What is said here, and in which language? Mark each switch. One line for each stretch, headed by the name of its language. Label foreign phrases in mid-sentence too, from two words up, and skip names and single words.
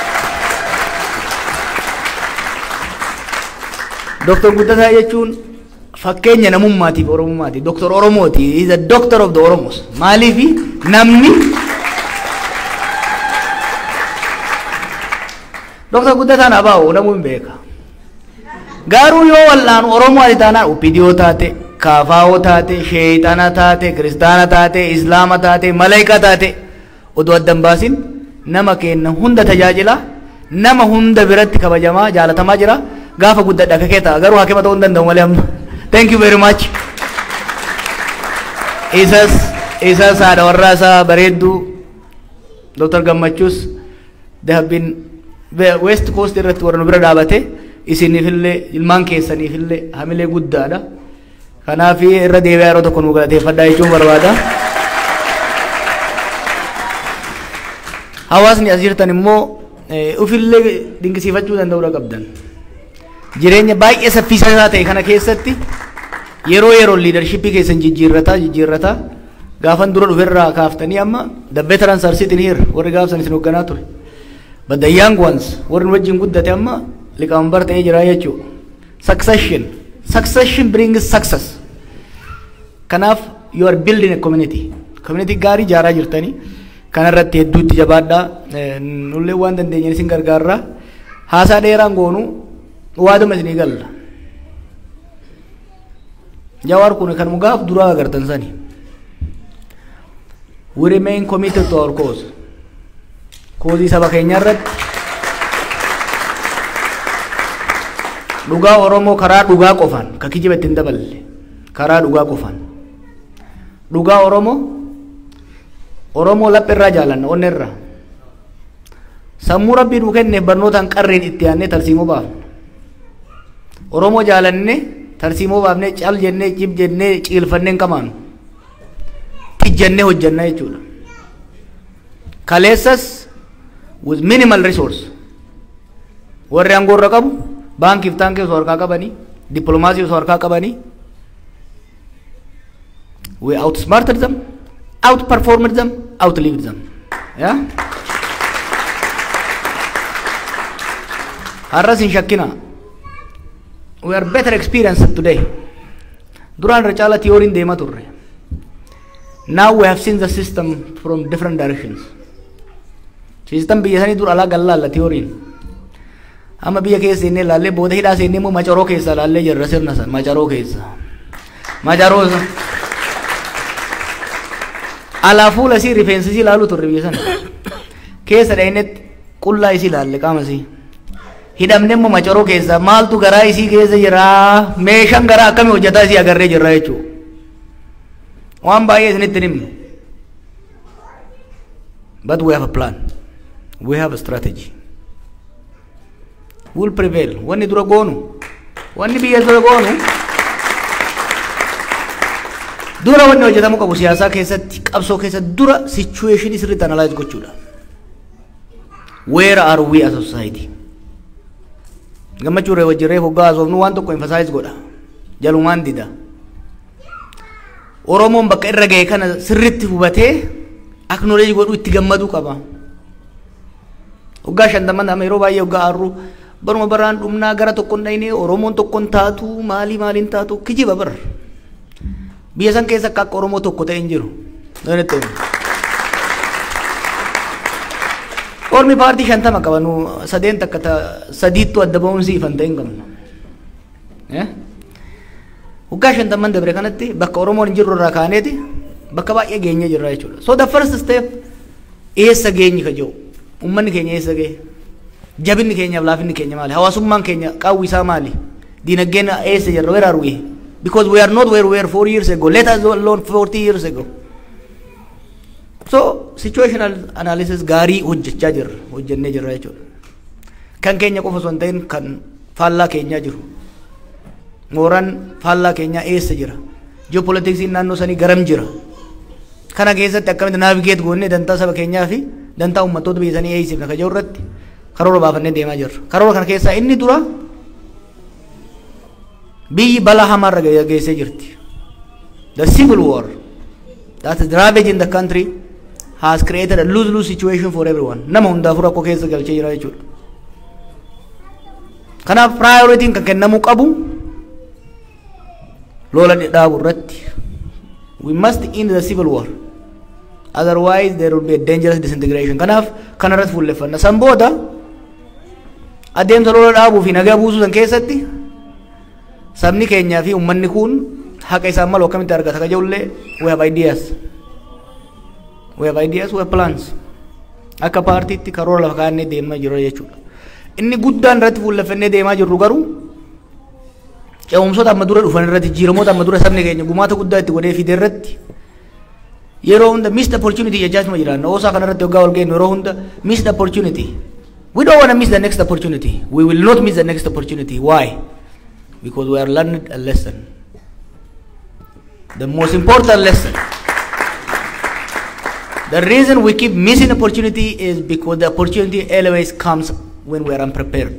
Oromo: Dr. Guddataa jechuun fakkeenya namummaatiif oromummaati Dr. Oromooti
English: is a doctor of the Oromos
Oromo: maaliifi namni Dr. Guddataan Abaa'oo namuu hin beeka garuu yoo wallaan Oromoo ati taanaan upidiyoo taate kaafaa'oo taate sheeyxana taate kiristaana taate islaama taate malaayika taate odoo addan baasin nama kenna hunda tajaajila nama hunda biratti kabajamaa jaalatamaa jira gaafa guddadha kakee ta'a garuu hakima ta'uu hin danda'u malee amma
English: thank you very much
Oromo: isas haadha warraa isaa bareedduu Dr. Gammachuus
English: they have been West Coast
Oromo: irratti warra nu bira dhaabate isinifillee ilmaan keessaniifillee hamilee guddaadha kanaaf irra deebi'aa yeroo tokko nu galateeffadhaa jechuun barbaada hawaasni as jirtan immoo ufillee dinqisiifachuu danda'uudha qabdan jireenya baay'ee saffisaa ta'e kana keessatti yeroo leadershipii keessan jijjiirrataa gaafan dura dhuferraa kaaftanii amma
English: the veterans are sitting here
Oromo: warri gaafsan isin hoogganaa ture
English: but the young ones
Oromo: warri wajjin guddate amma liqaambar ta'ee jira jechuudha
English: succession brings success
Oromo: kanaaf
English: you are building a community
Oromo: gaarii jaaraa jirtanii kanarratti hedduutti jabaadhaa nullee waan dandeenye isin gargaarraa haasaa dheeraan goonu waaduma isinii galla Jawaar kun kan mugaaf dura agartan sani
English: we remain committed to our cause
Oromo: saba keenya irratti dhugaa Oromoo karaa dhugaa qofaan ka kijiba ittiin daballe karaa dhugaa qofaan dhugaa Oromoo laphirraa jaalanna onnerraa sammuu rabbii nuu kenneef barnootaan qarreen itti aannee tarsiimoo baafna Oromoo jaalanne tarsiimoo baafnee cal jennee cib jennee ciilfannee qamaanu tijjannee hojjanna jechuudha kaleessas
English: with minimal resource
Oromo: warri aangoorra qabu baankiif taankii osoo harkaa qabanii dippiloomaasii osoo harkaa qabanii
English: we outsmarted them outperformed them outlived them yeah
Oromo: har'as hin shakkina
English: we are better experienced today
Oromo: duraan irra caala tiyooriin deemaa turre
English: now we have seen the system from different directions
Oromo: system biyya sanii dur alaa gallaalla tiyooriin amma biyya keessa inni laallee booda hidhaa seenne immoo macaroo keessa laallee jirra sirna san macaroo keessa macaroo alaa fuula isii rifeensi isii laaluu turre biyya sana keessa dhaynetti qullaa isii laalle qaama isii hidhamne immoo macaroo keessa maaltu garaa isii keessa jira meeshaan garaa akkamii hojjetaa isii agarree jirra jechuudha waan baay'ee isinitti himnu
English: but we have a plan we have a strategy will prevail
Oromo: wanni dura goonu wanni biyya dura goonu dura wanni hojjetamu qabu siyaasaa keessatti qabsoo keessatti dura situation isirriitti analyze gochuudha
English: where are we as a society
Oromo: gammachuu wajjirree hoggaa haasofnu waan tokko emphasize godha jalumaan dida Oromoon bakka irra ga'e kana sirriitti hubatee acknowledge godhu itti gammaduu qaba hoggaa 50 nama yeroo baay'ee hoggaa arru baruma baraan dhumnaa gara tokkoon dhaynee Oromoon tokkoon taatu maaliin taatu kijiba bar biyya san keessa akka Oromoo tokko ta'e hin jiru Ormi paartii 50 qabanu sadeen takka sadiittu adda ba'uun siifan ta'e hin qabnu hoggaa 50 dabre kanatti bakka Oromoon hin jirru irraa kaaneeti bakka baay'ee geenye jirra jechuudha
English: so the first step
Oromo: eessa geenyi ka jiru ummanni keenya eessa ga'e jabinni keenyaaf laafinni keenya maali hawaasummaan keenya qaawwi isaa maali diinagdeen eessa jirra
English: where are we because we are not where we were 4 years ago let us alone 40 years ago so situational analysis
Oromo: gaarii hojjechaa jirra hojjennee jirra jechuudha kan keenya qofa osoo hin ta'in kan faallaa keenyaa jiru mooraan faallaa keenyaa eessa jira geopolitiksiin naannoo sanii garam jira kana keessatti akkamitti navigate goonee dantaa saba keenyaa fi dantaa uummattoota biyya sanii eeysifna ka jiru irratti karoora baafannee deemaa jirra karoora kana keessaa inni dura biyyi balaa hamaarra geessee jirti
English: the civil war that is ravaging the country has created a lose-lose situation for everyone
Oromo: nama hundaafuu rakkoo keessa galchee jira jechuudha kanaaf priority kan kennamuu qabu lola dhaabu irratti.
English: We must end the civil war. Otherwise there will be a dangerous disintegration.
Oromo: Kanaaf kanarratti fuulleffanna. San booda adeemsa lola dhaabuu fi nagaa buusuu san keessatti sabni keenyaa fi uummanni kun haqa isaan malu akkamitti argata ka jedhullee
English: we have ideas. We have ideas, we have plans.
Oromo: Akka paartiitti karoora lafa kaa'annee deemaa jirra jechuudha. Inni guddaan irratti fuulleffannee deemaa jirru garuu ce'umsoota amma dura dhufan irratti jijjiiramoota amma dura sabni keenya gumaata guddaa itti godhee fide irratti yeroo hunda
English: missed opportunity
Oromo: jechaatuma jiraanna. Oosaa kanarratti waggaa wal geenyu yeroo hunda
English: missed opportunity. We don't want to miss the next opportunity. We will not miss the next opportunity. Why? Because we are learning a lesson. The most important lesson. The reason we keep missing opportunity is because the opportunity always comes when we are unprepared.